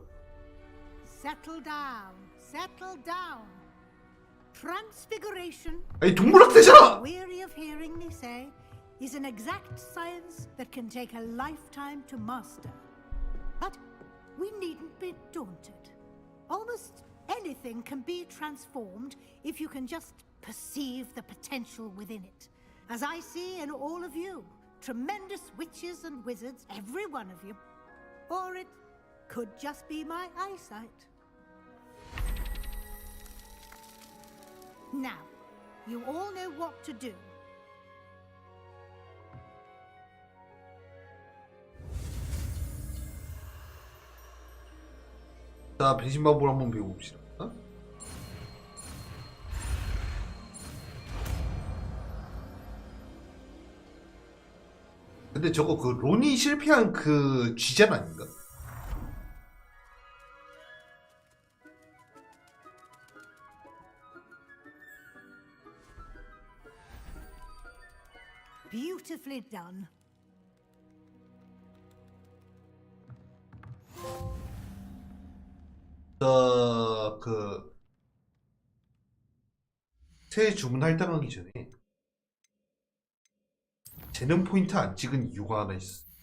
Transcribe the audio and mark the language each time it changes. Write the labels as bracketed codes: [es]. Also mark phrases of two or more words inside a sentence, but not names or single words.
[en] Settle down. Settle down. Transfiguration. [ko] 아니 동물학대잖아. [en] Weary of hearing me say, is an exact science that can take a lifetime to master. But we needn't be daunted. Almost anything can be transformed if you can just perceive the potential within it. As I see in all of you, tremendous witches and wizards, every one of you. Or it could just be my eyesight. Now, you all know what to do. [ko] 자, 배신마법을 한번 배워봅시다. 어? 근데 저거 그 론이 실패한 그 쥐잔 아닌가? [en] Beautifully done. [ko] 새 주문 할당하기 전에 재능 포인트 안 찍은 이유가 하나 있어.